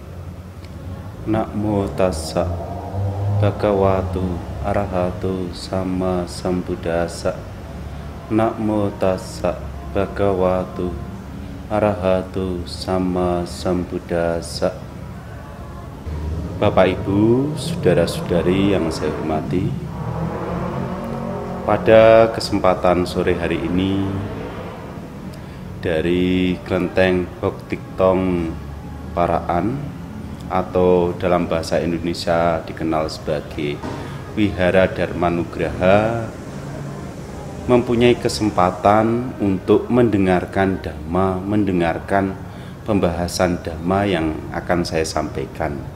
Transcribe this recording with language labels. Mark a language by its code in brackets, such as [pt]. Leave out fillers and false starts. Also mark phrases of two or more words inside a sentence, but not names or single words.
[pi] Namo tassa bhagavato arahato sama sambuddhassa. Namo tassa bhagavato arahato sama sambuddhassa. [id] Bapak Ibu, saudara-saudari yang saya hormati, pada kesempatan sore hari ini dari Kelenteng Boktiktong Paraan atau dalam bahasa Indonesia dikenal sebagai Wihara Dharmanugraha mempunyai kesempatan untuk mendengarkan Dhamma, mendengarkan pembahasan Dhamma yang akan saya sampaikan.